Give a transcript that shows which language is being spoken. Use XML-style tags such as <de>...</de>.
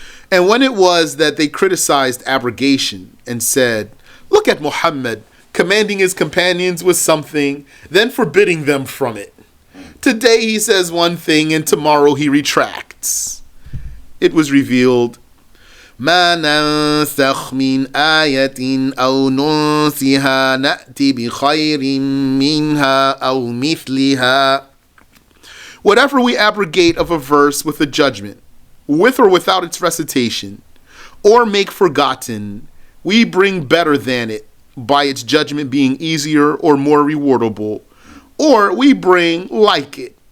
<en>And when it was that they criticized abrogation and said, look at Muhammad commanding his companions with something, then forbidding them from it. Today he says one thing and tomorrow he retracts. It was revealed,</en> <ar>ما ننسخ من آية أو ننسها نأتي بخير منها أو مثلها.</ar> <en>Whatever we abrogate of a verse with a judgment, with or without its recitation, or make forgotten, we bring better than it, by its judgment being easier or more rewardable, or we bring like it,</en>